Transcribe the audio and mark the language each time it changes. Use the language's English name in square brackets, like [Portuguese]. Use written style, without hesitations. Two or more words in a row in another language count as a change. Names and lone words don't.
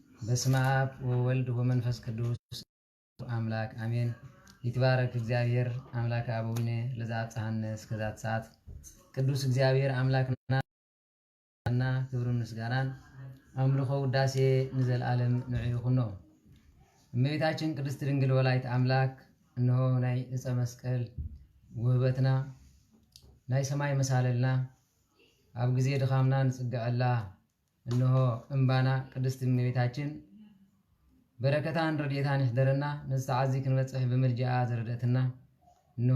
[Geez] በስመ አብ ወወልድ ወመንፈስ ቅዱስ አምላክ አሜን። ይትባረክ እግዚአብሔር አምላክ አበዊነ ለዘአብጽሐነ እስከዛት ሰዓት [Tigrinya] ቅዱስ እግዚአብሔር አምላክና ክብርን ምስጋናን አምልኮ ውዳሴ ንዘለዓለም ንዑ ይኹኖ። [Geez] እመቤታችን ቅድስት ድንግል ወላዲተ አምላክ እነሆ [Tigrinya] ናይ ዕፀ መስቀል ውህበትና ናይ ሰማይ መሳለልና ኣብ ጊዜ ድኻምና ንጽግዐላ እነሆ እምባና ቅድስት እመቤታችን በረከታን ረድኤታን ይሕደረና ንዝተዓዚ ክንበጽሕ ብምልጃኣ ዘረደእትና እነሆ